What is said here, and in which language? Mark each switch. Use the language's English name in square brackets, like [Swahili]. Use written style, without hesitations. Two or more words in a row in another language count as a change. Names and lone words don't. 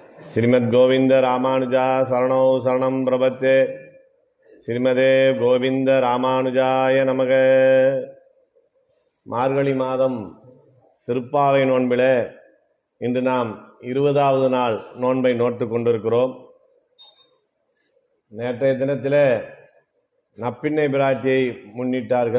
[Sanskrit] श्रीमद् गोविंद रामानुजा शरणौ शरणं प्रपत्ये श्रीमदे गोविंद रामानुजाय नमः. [Tamil] மார்கழி மாதம் திருப்பாவை நோன்பிலே இன்று நாம் 20வது நாள் நோன்பை நோட்டு கொண்டிருக்கிறோம். நேற்றைய தினத்திலே நப்பிண்ணை பிராட்டியை முன்னிட்டார்கள்.